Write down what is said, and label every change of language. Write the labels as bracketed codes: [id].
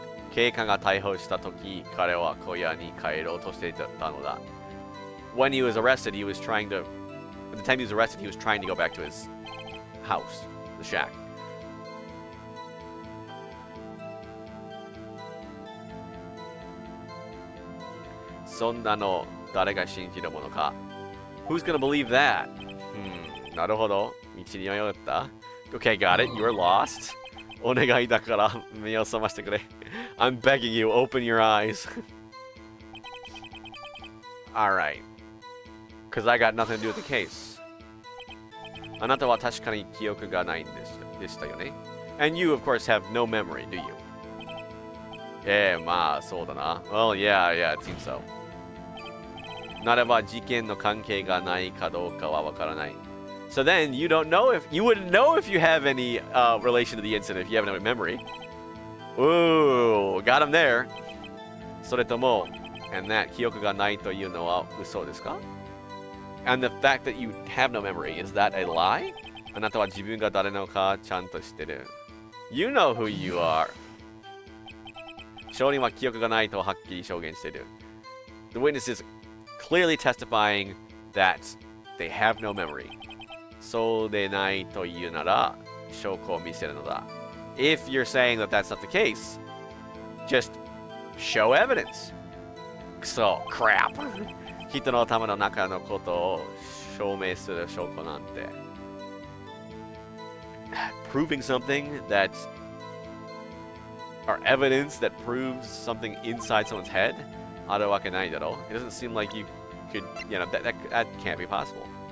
[ja] 警官が逮捕したとき、彼は小屋に帰ろうとしていたのだ。 [en] When he was arrested, he was trying to. At the time he was arrested, he was trying to go back to his house, the shack. [ja] そんなの誰が信じるものか。 [en] Who's gonna believe that? [ja] なるほど。道に迷った。 [en] Okay, got it. You are lost. [ja] お願いだから目を覚ましてくれ。 [en] I'm begging you, open your eyes. Alright. Because I got nothing to do with the case. [ja] あなたは確かに記憶がないんでしたよね。 [en] And you, of course, have no memory, do you? [ja] まあ、そうだな。 [en] Well, yeah, it seems so. [ja] ならば事件の関係がないかどうかはわからない。 [en] So then you wouldn't know if you have any relation to the incident if you have no memory. Ooh, got him there. [ja] それとも、 [en] and that [ja] 記憶がないというのは嘘ですか？ [en] And the fact that you have no memory, is that a lie? [ja] あなたは自分が誰なのかちゃんと知ってる。 [en] You know who you are. [ja] 証人は記憶がないとはっきり証言している。 [en] The witness is clearly testifying that they have no memory. [ja] そうでないというなら証拠を見せるのだ。 [en] If you're saying that that's not the case, just show evidence. [ja] くそ、crap. 人の頭の中のことを証明する証拠なんて。 [en] Proving something that's or evidence that proves something inside someone's head? [ja] あるわけないだろ。 [en] It doesn't seem like you could, that can't be possible.